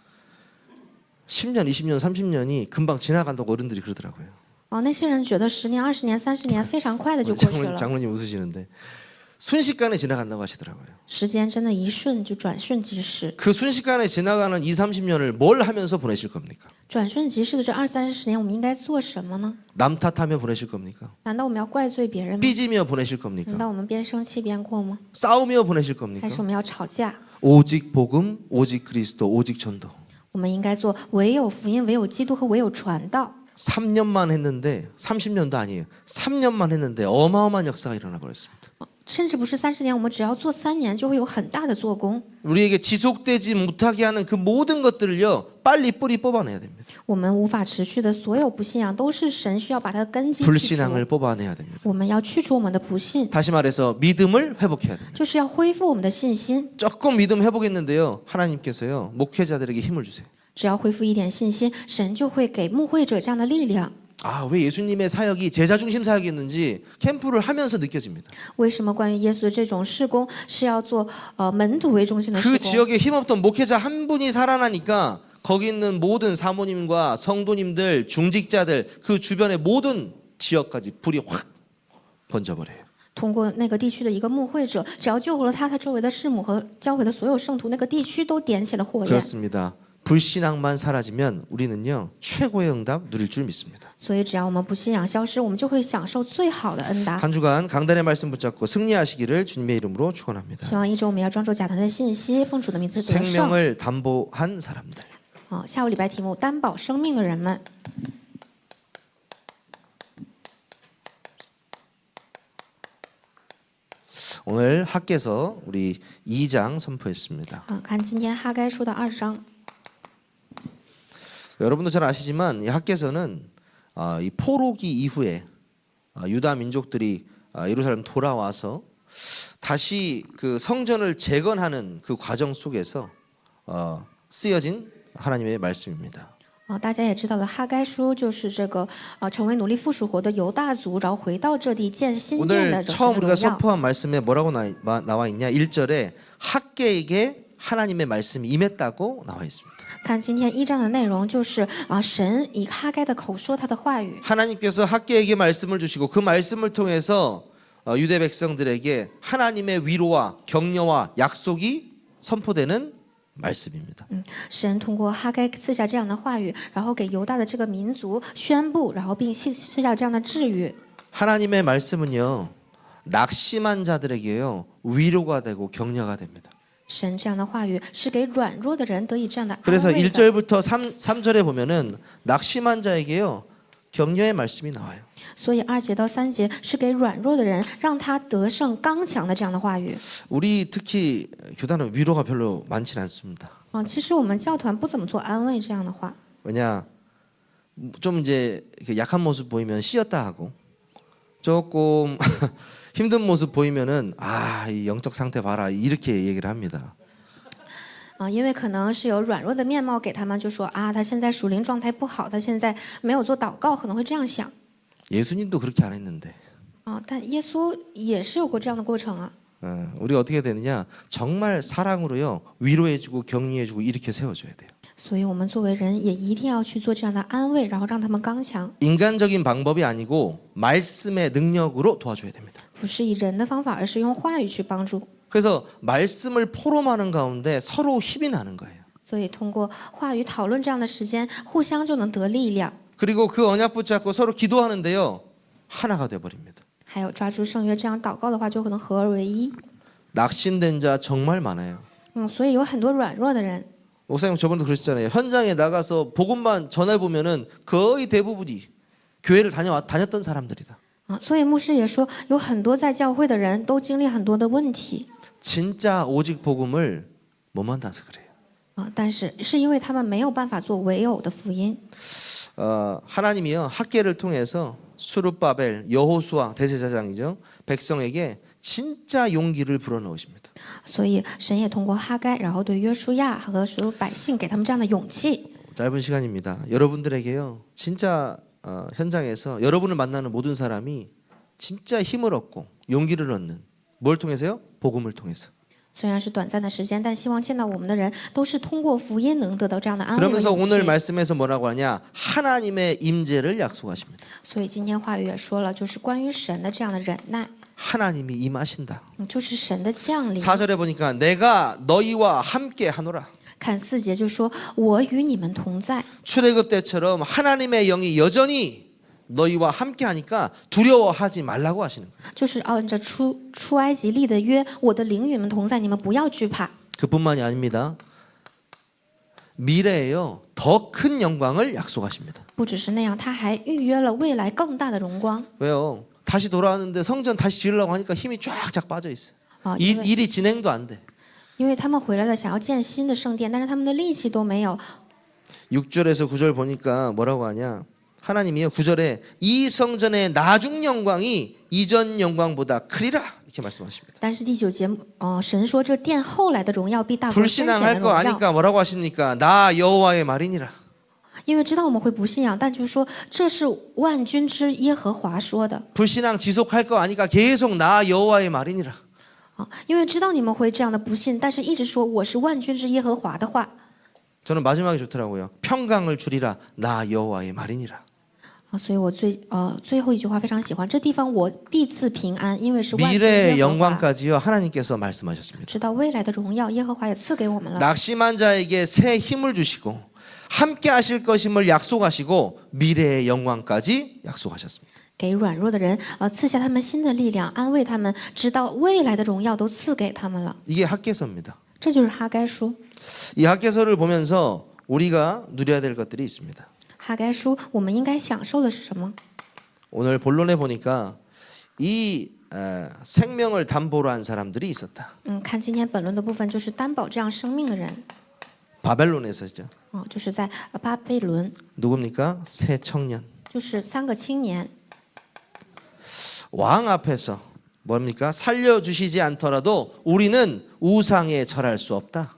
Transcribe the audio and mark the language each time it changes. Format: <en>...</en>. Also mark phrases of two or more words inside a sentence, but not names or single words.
<ko>10년, 20년, 30년이 금방 지나간다고 어른들이 그러더라고요.</ko> <zh>那些人觉得10年、20年、30年非常快的就过去了，</zh> <ko>장로님 웃으시는데 순식간에 지나간다고 하시더라고요.</ko> <zh>时间真的一瞬就转瞬即逝。</zh> <ko>그 순식간에 지나가는 20, 30년을 뭘 하면서 보내실 겁니까?</ko> <zh>转瞬即逝的这20-30年，我们应该做什么呢？</zh> <ko>남 탓하며 보내실 겁니까?</ko> <zh>难道我们要怪罪别人吗？</zh> <ko>삐지며 보내실 겁니까?</ko> <zh>难道我们边生气边过吗？</zh> <ko>싸우며 보내실</ko> <zh>还</zh> <ko>겁니까?</ko> <zh>是我们要吵架？</zh> <ko>오직 복음, 오직 그리스도, 오직 전도.</ko> <zh>我们应该做唯有福音、唯有基督和唯有传道。</zh> <ko>3년만 했는데 30년도 아니에요. 3년만 했는데 어마어마한 역사가 일어나 버렸습니다.</ko> <zh>甚至不是30年，我们只要做3年，就会有很大的做工。</zh> <ko>우리에게 지속되지 못하게 하는 그 모든 것들을요 빨리 뿌리 뽑아내야 됩니다.</ko> <zh>我们无法持续的所有不信仰，都是神需要把它的根基去除。</zh> <ko>불신앙을 뽑아내야 됩니다.</ko> <zh>我们要去除我们的不信，</zh> <ko>다시 말해서 믿음을 회복해야 됩니다.</ko> <zh>就是要恢复我们的信心。</zh> <ko>조금 믿음 회복했는데요. 하나님께서요 목회자들에게 힘을 주세요.</ko> <zh>只要恢复一点信心，神就会给牧会者这样的力量。</zh> <ko>아, 왜 예수님의 사역이 제자 중심 사역이었는지 캠프를 하면서 느껴집니다.</ko> <zh>为什么关于耶稣的这种事工是要做门徒为中心的</zh> <ko>그</ko> <zh>事工？</zh> <ko>지역에 힘없던 목회자 한 분이 살아나니까 거기 있는 모든 사모님과 성도님들, 중직자들 그 주변의 모든 지역까지 불이 확 번져버려요.</ko> <zh>通过那个地区的一个牧会者，只要救活了他周围的师母和教会的所有圣徒，那个地区都点起了火焰。</zh> <ko>그렇습니다. 불신앙만 사라지면 우리는요 최고의 응답 누릴 줄 믿습니다.</ko> <zh>所以，只要我们不信仰消失，我们就会享受最好的恩答。</zh> <ko>한 주간 강단의 말씀 붙잡고 승리하시기를 주님의 이름으로 축원합니다.</ko> <zh>希望一周我们要专注讲坛的信息，奉主的名字得胜。</zh> <ko>생명을 담보한 사람들.</ko> <zh>下午礼拜题目：担保生命的人们。</zh> <ko>오늘 학개서 우리 2장 선포했습니다.</ko> <zh>看今天哈该书的2章。</zh> <ko>여러분도 잘 아시지만 이 학개서는 이 포로기 이후에 유다 민족들이 예루살렘 돌아와서 다시 그 성전을 재건하는 그 과정 속에서 쓰여진 하나님의 말씀입니다.</ko> <zh>大家也知道了，哈该书就是这个成为奴隶附属国的犹大族，然后回到这地建新殿的</zh> <ko>오늘</ko> <zh>这</zh> <ko>처음</ko> <zh>个</zh> <ko>우리가</ko> <zh>荣耀。</zh> <ko>선포한 말씀에 뭐라고 나와 있냐? 1절에 학개에게 하나님의 말씀이 임했다고 나와 있습니다.</ko> <zh>看今天1章的内容，就是神以哈该的口说他的话语。</zh> <ko>하나님께서 학개에게 말씀을 주시고 그 말씀을 통해서 유대 백성들에게 하나님의 위로와 격려와 약속이 선포되는 말씀입니다.</ko> <zh>神通过哈该赐下这样的话语，然后给犹大的这个民族宣布，然后并赐下这样的治愈。</zh> <ko>하나님의 말씀은요 낙심한 자들에게요 위로가 되고 격려가 됩니다.</ko> <zh>神这样的话语是给软弱的人得以这样的安</zh> <ko>그래서</ko> <zh>慰的。</zh> <ko>1절부터 3절에 보면은 낙심한 자에게요 격려의 말씀이 나와요.</ko> <zh>所以2节到3节是给软弱的人，让他得胜刚强的这样的话语。</zh> <ko>우리 특히 교단은 위로가 별로 많진 않습니다.</ko> <zh>其实我们教团不怎么做安慰这样的话，</zh> <ko>왜냐 좀 이제 약한 모습 보이면 씌었다 하고 조금 힘든 모습 보이면은 이 영적 상태 봐라 이렇게 얘기를 합니다.</ko> <zh>因为可能是有软弱的面貌给他们，就说啊，他现在属灵状态不好，他现在没有做祷告，可能会这样想。</zh> <ko>예수님도 그렇게 안 했는데.</ko> <zh>但耶稣也是有过这样的过程啊。</zh> <ko>우리가 어떻게 되느냐? 정말 사랑으로요 위로해주고 격려해주고 이렇게 세워줘야 돼요.</ko> <zh>所以我们作为人也一定要去做这样的安慰，然后让他们刚强，</zh> <ko>인간적인 방법이 아니고 말씀의 능력으로 도와줘야 됩니다.</ko> <zh>不是以人的方法，而是用话语去帮助。</zh> <ko>그래서 말씀을 포럼하는 가운데 서로 힘이 나는 거예요.</ko> <zh>所以通过话语讨论这样的时间，互相就能得力量。</zh> <ko>그리고 그 언약 붙잡고 서로 기도하는데요 하나가 돼버립니다.</ko> <zh>还有抓住圣约这样祷告的话，就可能合而为一。</zh> <ko>낙심된 자 정말 많아요.</ko> <zh>所以有很多软弱的人。</zh> <ko>목사님 저번에도 그러셨잖아요. 현장에 나가서 복음만 전해 보면은 거의 대부분이 교회를 다녔던 사람들이다.</ko> <zh>所以牧师也说，有很多在教会的人都经历很多的问题。</zh> <ko>진짜 오직 복음을 못 만나서 그래요.</ko> <zh>但是是因为他们没有办法做唯有的福音。</zh> <ko>하나님이요 학계를 통해서 수르바벨, 여호수아 대제사장이죠. 백성에게 진짜 용기를 불어넣으십니다.</ko> <zh>所以神也通过哈该，然后对约书亚和所有百姓给他们这样的勇气。</zh> <ko>짧은 시간입니다. 여러분들에게요 진짜 현장에서 여러분을 만나는 모든 사람이 진짜 힘을 얻고 용기를 얻는 뭘 통해서요? 복음을 통해서.</ko> <zh>虽然是短暂的时间，但希望见到我们的人都是通过福音能得到这样的安慰和</zh> <ko>그러면서</ko> <zh>勇</zh> <ko>오늘</ko> <zh>气。</zh> <ko>말씀에서 뭐라고 하냐? 하나님의 임재를 약속하십니다.</ko> <zh>所以今天话语也说了，就是关于神的这样的忍耐，</zh> <ko>하나님이 임하신다.</ko> <zh>就是神的降临。</zh> <ko>4절에 보니까 내가 너희와 함께 하노라.</ko> <zh>看4节就说：“我与你们同在。”</zh> <ko>출애굽 때처럼 하나님의 영이 여전히 너희와 함께 하니까 두려워하지 말라고 하시는 거예요.</ko> <zh>就是按照出埃及立的约，我的灵与你们同在，你们不要惧怕。</zh> <ko>그뿐만이 아닙니다. 미래에요 더 큰 영광을 약속하십니다.</ko> <zh>不只是那样，他还预约了未来更大的荣光。</zh> <ko>왜요? 다시 돌아왔는데 성전 다시 지으려고 하니까 힘이 쫙쫙 빠져 있어요.</ko> <zh>因为</zh> <ko>일이 진행도 안 돼.</ko> <zh>因为他们回来了，想要建新的圣殿，但是他们的力气都没有。</zh> <ko>6절에서 9절 보니까 뭐라고 하냐? 하나님이요 9절에 이 성전의 나중 영광이 이전 영광보다 크리라 이렇게 말씀하십니다.</ko> <zh>但是第9节，神说这殿后来的荣耀必大过先前的</zh> <ko>불신앙할</ko> <zh>荣</zh> <ko>거</ko> <zh>耀。</zh> <ko>아니까 뭐라고 하십니까? 나 여호와의 말이니라.</ko> <zh>因为知道我们会不信仰，但就是说这是万军之耶和华说的。</zh> <ko>불신앙 지속할 거 아니까 계속 나 여호와의 말이니라.</ko> <zh>因为知道你们会这样的不信，但是一直说我是万军之耶和华的话。</zh> <ko>저는 마지막에 좋더라고요. 평강을 주리라 나 여호와의 말이니라.</ko> <zh>所以我最后一句话非常喜欢，这地方我必赐平安，因为是万军</zh> <ko>미래의</ko> <zh>耶和华。</zh> <ko>영광까지요 하나님께서 말씀하셨습니다.</ko> <zh>直到未来的荣耀，耶和华也赐给我们了。</zh> <ko>낙심한 자에게 새 힘을 주시고 함께 하실 것임을 약속하시고 미래의 영광까지 약속하셨습니다.</ko> <zh>给软弱的人赐下他们新的力量，安慰他们，直到未来的荣耀都赐给他们了。</zh> <ko>이게 학개서입니다.</ko> <zh>这就是哈该书。</zh> <ko>이 학개서를 보면서 우리가 누려야 될 것들이 있습니다.</ko> <zh>哈该书我们应该享受的是什么？</zh> <ko>오늘 본론에 보니까 이 생명을 담보로 한 사람들이 있었다.</ko> <zh>看今天本论的部分，就是担保这样生命的人。</zh> <ko>바벨론에서죠.</ko> <zh>就是在巴比伦，</zh> <ko>누굽니까? 새 청년.</ko> <zh>就是3个青年。</zh> <ko>왕 앞에서 뭡니까? 살려주시지 않더라도 우리는 우상에 절할 수 없다.</ko>